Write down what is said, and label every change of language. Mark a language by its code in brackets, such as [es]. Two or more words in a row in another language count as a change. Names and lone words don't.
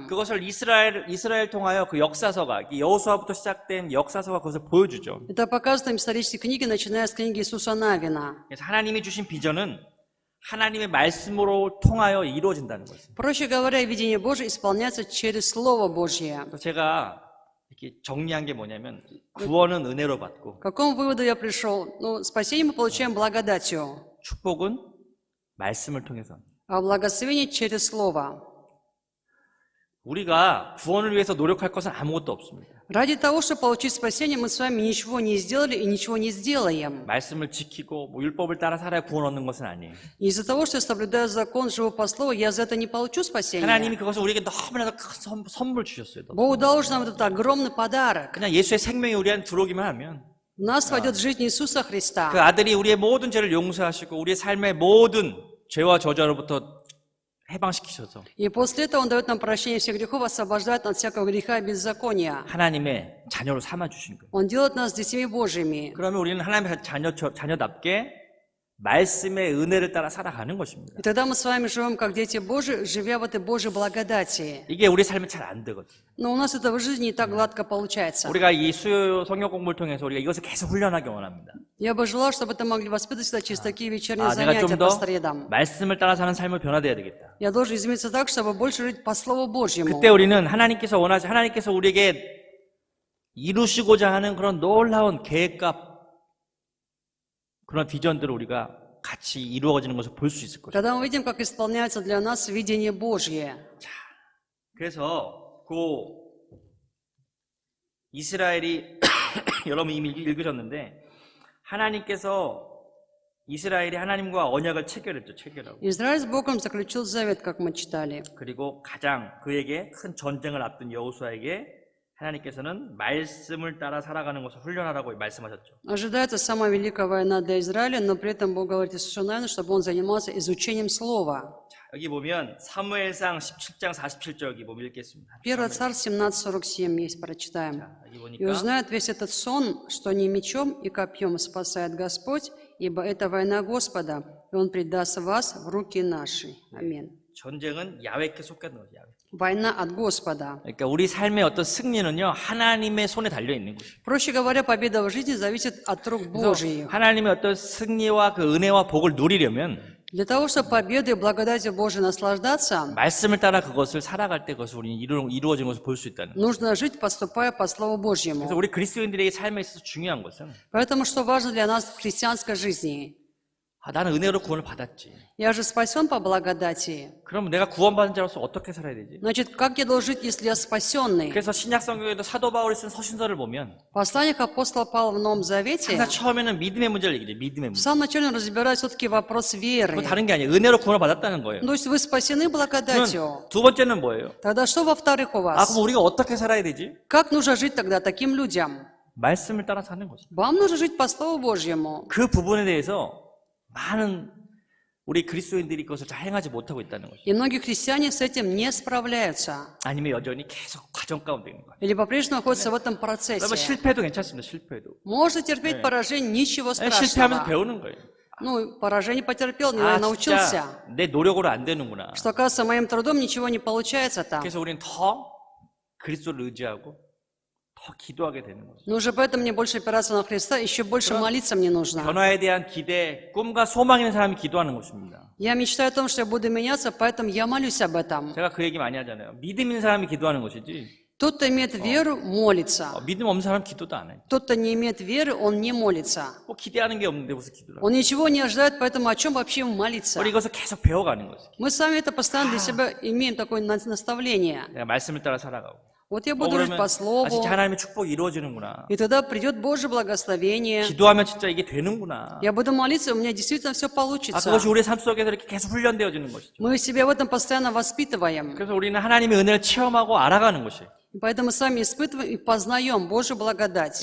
[ko] 그것을 이스라엘 통하여 그 역사서가 여호수아부터 시작된 역사서가 그것을 보여주죠. [ru] Это показывает нам исторические книги, начиная с книги Иисуса Навина. [ko] 그래서 하나님이 주신 비전은 하나님의 말씀으로 통하여 이루어진다는 거죠. [ru] Проще говоря, видение Божие исполняется через Слово Божье. [ko] 그래서 제가 이렇게 정리한 게 뭐냐면 구원은 은혜로 받고 [ru] К какому выводу я пришел? Ну, спасение мы получаем благодатью, [ko] 축복은 말씀을 통해서. [ru] а благословение через Слово. [ko] 우리가 구원을 위해서 노력할 것은 아무것도 없습니다. [ru] Ради того, чтобы получить спасение, мы с вами ничего не сделали и ничего не сделаем. [ko] 말씀을 지키고 율법을 따라 살아야 구원 얻는 것은 아니에요. [ru] Из-за того, что я соблюдаю закон, живу по слову, я за это не получу спасение. [ko] 하나님이 그것을 우리에게 너무나도 큰 선물 주셨어요. [ru] Бог дал нам этот огромный подарок. [ko] 그냥 예수의 생명이 우리한테 들어오기만 하면 [ru] В нас войдет жизнь Иисуса Христа. [ko] 그 아들이 우리의 모든 죄를 용서하시고 우리의 삶의 모든 죄와 저주로부터 해방시키셔서 [ru] И после этого Он дает нам прощение всех грехов, освобождает от всякого греха и беззакония. [ko] 하나님의 자녀로 삼아 주신 거예요. [ru] Он делает нас детьми Божьими. [ko] 그러면 우리는 하나님의 자녀답게 말씀의 은혜를 따라 살아가는 것입니다. [ru] И тогда мы с вами живем как дети Божьи, живя в этой Божьей благодати. [ko] 이게 우리 삶에 잘 안 되거든요. [ru] Но у нас это в жизни не так гладко получается. [ko] 우리가 이 수요 성경 공부를 통해서 우리가 이것을 계속 훈련하기 원합니다. [ru] Я бы желала, чтобы это могли воспитывать себя через такие вечерние [ko] 내가 [ru] занятия [ko] 좀 [ru] по [ko] 더 [ru] средам. [ko] 말씀을 따라 사는 삶을 변화돼야 되겠다. [ru] Я должен измениться так, чтобы больше жить по Слову Божьему. [ko] 그때 우리는 하나님께서 우리에게 이루시고자 하는 그런 놀라운 계획과 그런 비전들을 우리가 같이 이루어지는 것을 볼 수 있을 것입니다. [ru] Когда мы видим, как исполняется для нас видение Божье. [ko] 그래서 이스라엘이 여러분 이미 읽으셨는데 하나님께서 이스라엘이 하나님과 언약을 체결했죠. 체결하고. [ru] Израиль с Богом заключил завет, как мы читали. [ko] 그리고 가장 그에게 큰 전쟁을 앞둔 여호수아에게 하나님께서는 말씀을 따라 살아가는 것을 훈련하라고 말씀하셨죠. [ru] Ожидается самая великая война для Израиля, но при этом Бог говорит Иисусу Навину, чтобы он занимался изучением Слова. [ko] 여기 보면 사무엘상 17장 47절 여기 보면 읽겠습니다. [ru] 1 Царь 17:47 есть, прочитаем. [ko] 여기 [ru] «И [ko] 보니까 [ru] узнает весь этот сон, что не мечом и копьем спасает Господь, ибо это война Господа, и Он предаст вас в руки наши». Аминь. [ko] 전쟁은 야훼께 속한 거죠. 야훼. [ru] Война от Господа. [ko] 그러니까 우리 삶의 어떤 승리는요 하나님의 손에 달려 있는 것이에요. [ru] Проще говоря, победа в жизни зависит от рук Божьих. [ko] 하나님의 어떤 승리와 그 은혜와 복을 누리려면 [ru] Для того, чтобы победой и благодатью Божией наслаждаться, [ko] 말씀을 따라 그것을 살아갈 때 그것을 우리는 이루어진 것을 볼 수 있다는 거예요. [ru] нужно жить, поступая по Слову [ko] 그래서 [ru] Божьему. [ko] 우리 그리스도인들에게 삶에 있어서 중요한 것은 [ru] Поэтому что важно для нас в христианской жизни? [ko] 나는 은혜로 구원을 받았지. [ru] Я же спасен по благодати. [ko] 그러면 내가 구원받은 자로서 어떻게 살아야 되지? [ru] Значит, как я должен жить, если я спасенный? [ko] 그래서 신약 성경에도 사도 바울이 쓴 서신서를 보면 [ru] В посланиях апостола Павла в Новом Завете [ko] 항상 처음에는 믿음의 문제를 얘기해. 믿음의 [ru] в [ko] 문제. [ru] самом начале он разбирает все-таки вопрос веры. [ko] 그거 다른 게 아니에요. 은혜로 구원을 받았다는 거예요. [ru] То есть вы спасены благодатью. [ko] 그러면 두 번째는 뭐예요? [ru] Тогда что во-вторых у [ko] 그럼 [ru] вас? [ko] 우리가 어떻게 살아야 되지? [ru] Как нужно жить тогда таким людям? [ko] 말씀을 따라 사는 거죠. [ru] Вам нужно жить по Слову Божьему. [ko] 그 부분에 대해서 많은 우리 그리스도인들이 그것을 잘 행하지 못하고 있다는 거죠. [ru] И многие христиане с этим не справляются. [ko] 아니면 여전히 계속 과정 가운데 있는 거예요. [ru] Или по-прежнему находятся в этом [ko] 여러분 [ru] процессе. [ko] 실패도 괜찮습니다. 실패도. [ru] Можно терпеть поражение, ничего [ko] 실패하면서 [ru] страшного. [ko] 배우는 거예요. [ru] Ну, поражение потерпел, 아 научился. [ko] 진짜 내 노력으로 안 되는구나. [ru] Что, оказывается, моим трудом ничего не получается там. [ko] 그래서 우리는 더 그리스도를 의지하고 더 기도하게 되는 거죠. [ru] Но уже поэтому мне больше опираться на Христа, еще больше молиться мне нужно. [ko] 변화에 대한 기대, 꿈과 소망 있는 사람이 기도하는 것입니다. [ru] Я мечтаю о том, что я буду меняться, поэтому я молюсь об этом. [ko] 제가 그 얘기 많이 하잖아요. 믿음 있는 사람이 기도하는 것이지 [ru] Тот, кто имеет веру, молится. [ko] 믿음 없는 사람 기도도 안 해요. [ru] Тот, кто не имеет веры, он не молится. [ko] 뭐 기대하는 게 없는데 무슨 기도를 [ru] Он ничего не ожидает, поэтому о чем вообще ему молиться? [ko] 우리 이것을 계속 배워가는 거죠. [ru] Мы с вами это постоянно для себя имеем такое наставление. [ko] 내가 말씀을 따라 살아가고 [ru] Вот я буду жить [ko] 그러면 [ru] по 아, Слову, [ko] 진짜 하나님의 축복이 이루어지는구나. [ru] и тогда придет Божье благословение. [ko] 기도하면 진짜 이게 되는구나. [ru] Я буду молиться, у меня действительно все получится. [ko] 그것이 우리의 삶 속에서 이렇게 계속 훈련되어지는 것이죠. [ru] Мы себя в этом постоянно воспитываем. [ko] 그래서 우리는 하나님의 은혜를 체험하고 알아가는 것이에요. [ru] И поэтому сами испытываем и познаем Божью благодать.